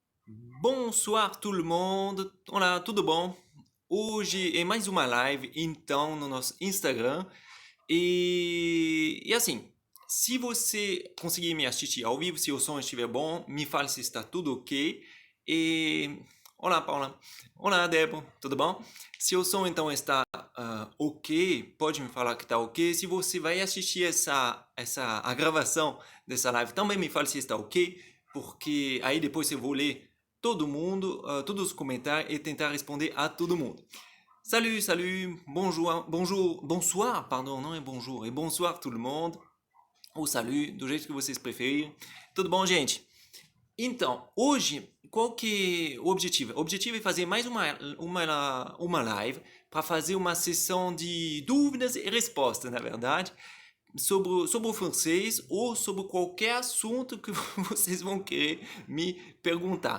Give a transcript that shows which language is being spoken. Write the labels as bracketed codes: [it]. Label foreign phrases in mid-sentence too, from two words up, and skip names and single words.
[fr] Bonsoir tout le monde. [pt] Olá, tudo bom? Hoje é mais uma live, então, no nosso Instagram. E assim, se você conseguir me assistir ao vivo, se o som estiver bom, me fale se está tudo ok. E... Olá, Paula. Olá, Débora. Tudo bom? Se o som então está ok, pode me falar que está ok. Se você vai assistir a gravação dessa live, também me fale se está ok, porque aí depois eu vou ler todo mundo, todos os comentários e tentar responder a todo mundo. [fr] Salut, salut, bonjour, bonjour, bonsoir, pardon, [pt] não é [fr] bonjour, é bonsoir tout le monde, ou salut, [pt] do jeito que vocês preferirem. Tudo bom, gente? Então, hoje, qual que é o objetivo? O objetivo é fazer mais uma live para fazer uma sessão de dúvidas e respostas, na verdade, sobre o francês ou sobre qualquer assunto que vocês vão querer me perguntar.